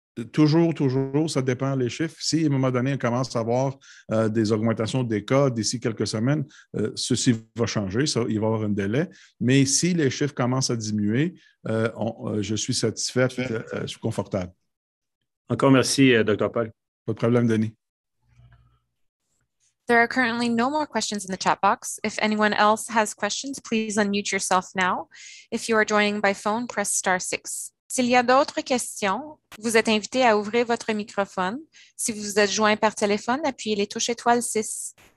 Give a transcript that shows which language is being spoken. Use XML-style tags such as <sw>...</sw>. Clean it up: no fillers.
<fr>Toujours, ça dépend des chiffres. Si à un moment donné, on commence à avoir des augmentations des cas d'ici quelques semaines, ceci va changer, ça, il va y avoir un délai. Mais si les chiffres commencent à diminuer, je suis satisfait, je suis confortable. Encore merci, Dr. Paul. Pas de problème, Denis.</fr> <en>There are currently no more questions in the chat box. If anyone else has questions, please unmute yourself now. If you are joining by phone, press *6.</en> <fr>S'il y a d'autres questions, vous êtes invité à ouvrir votre microphone. Si vous êtes joint par téléphone, appuyez les touches étoile 6.</fr>